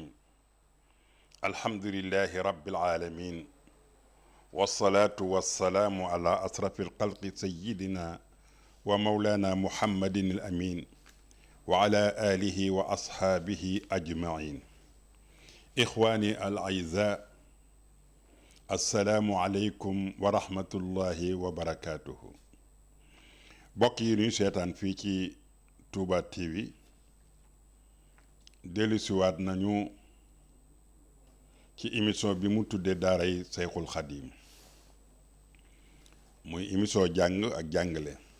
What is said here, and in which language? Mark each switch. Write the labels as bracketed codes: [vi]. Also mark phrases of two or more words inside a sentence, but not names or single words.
[ar] الحمد لله رب العالمين، والصلاة والسلام على أشرف الخلق سيدنا ومولانا محمد الأمين وعلى آله وأصحابه أجمعين. إخواني الأعزاء، السلام عليكم ورحمة الله وبركاته. [wo] bokk yi ñuy seetaan fii ci Touba TV dellusiwaat nañu ci émission bi mu tuddee daaray Seyxul Xadim muy émission jàng ak jàngale.